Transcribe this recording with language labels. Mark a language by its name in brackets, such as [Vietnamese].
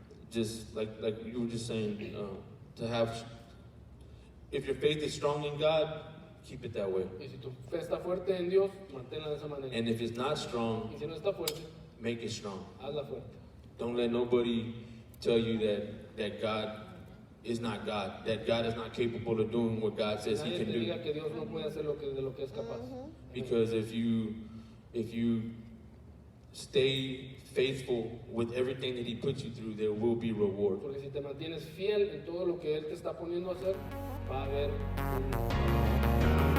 [English] Just like you were just saying, to have, if your faith is strong in God, keep it that way. [Spanish] Y si tu fe está fuerte en Dios, manténla de esa manera. [English] And if it's not strong, [Spanish] Y si no está fuerte, [English] make it strong. [Spanish] hazla fuerte. [English] Don't let nobody tell you that God is not God, that God is not capable of doing what God says He [Spanish] Nadie [English] can [Spanish] te [English] do. [Spanish] diga que Dios no puede hacer de lo que es capaz. [English] Because if you stay faithful with everything that He puts you through, there will be reward. [Spanish] Porque si te mantienes fiel en todo lo que Él te está poniendo a hacer, va a haber un